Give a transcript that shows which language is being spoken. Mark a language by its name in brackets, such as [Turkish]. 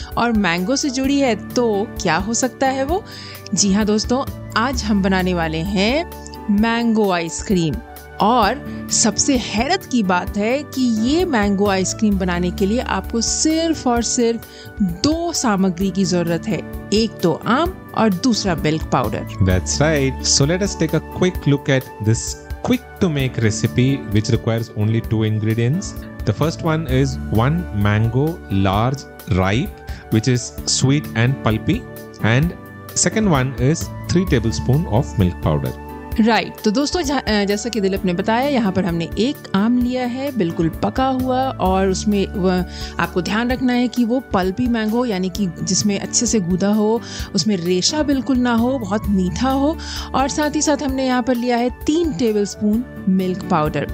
[Hindi] और मैंगो से जुड़ी है तो क्या हो सकता है वो? जी हाँ दोस्तों, आज हम बनाने वाले हैं मैंगो आइसक्रीम। और सबसे हैरत की बात है कि ये मैंगो आइसक्रीम बनाने के लिए आपको सिर्फ और सिर्फ 2 सामग्री की जरूरत है, एक तो आम और दूसरा milk powder. [English] That's right. So let us take a quick look at this quick to make recipe which requires only 2 ingredients. The first one is 1 mango large ripe which is sweet and pulpy, and second one is 3 tablespoon of milk powder. Right. [Hindi] तो दोस्तों, जैसा कि दिलीप ने बताया, यहाँ पर हमने एक आम लिया है बिल्कुल पका हुआ, और उसमें आपको ध्यान रखना है कि वो पल्पी मैंगो, यानी कि जिसमें अच्छे से गूदा हो, उसमें रेशा बिल्कुल ना हो, बहुत मीठा हो। और साथ ही साथ हमने यहाँ पर लिया है 3 टेबलस्पून मिल्क पाउडर।